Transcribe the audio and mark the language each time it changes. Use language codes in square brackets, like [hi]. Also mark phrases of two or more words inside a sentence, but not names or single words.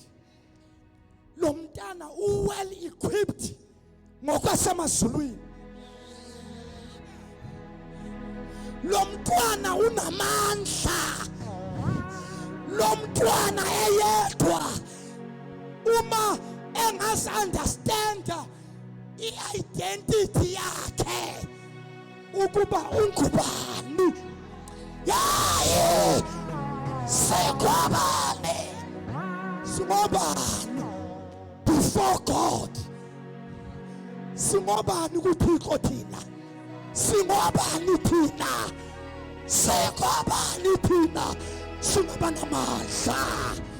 [xh] Lo mntana [en] well equipped [xh] ngokwasemazulwini. Lo mntwana unamandla. Lo mntwana eyedwa uma engazi understand i-identity yakhe ukuba ungubani, yaye singobani [en] before God, [xh] singobani kuThixo thina, singobani thina, singobani thina, singabanamandla.